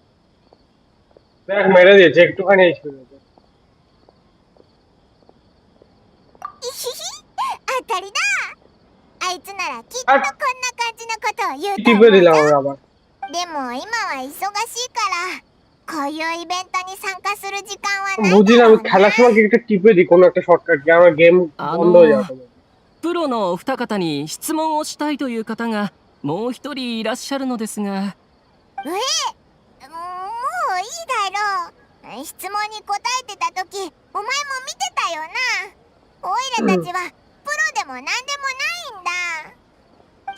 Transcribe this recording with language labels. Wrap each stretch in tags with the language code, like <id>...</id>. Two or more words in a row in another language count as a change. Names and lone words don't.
<bn>দেখ মেরে দিয়েছে একটুখানি এইচপি। আর</bn> <ja>こんな感じのことを言うと</ja> <bn>টিপে</bn> <ja>思う</ja> <bn>দিলাম</bn> <ja>よ。</ja> <bn>আমরা আবার।</bn> <ja>でも今は忙しいからこういうイベントに参加する時間はない</ja> <bn>বুঝি</bn> <ja>だ</ja> <bn>না</bn> <ja>ろ</ja> <bn>আমি</bn> <ja>うな。</ja> <bn>খেলার সময় কি একটা টিপে দিই কোনো একটা শর্টকাট কি আমার গেম</bn> <ja>あ</ja> <bn>বন্ধ হয়ে</bn> <ja>の</ja> <bn>যাবে।</bn> <ja>プロのお二方に質問をしたいという方がもう一人いらっしゃるのですが。もういいだろう。質問に答えてた時お前も見てたよな。オイラたちはプロでもなんでもないんだ。</ja>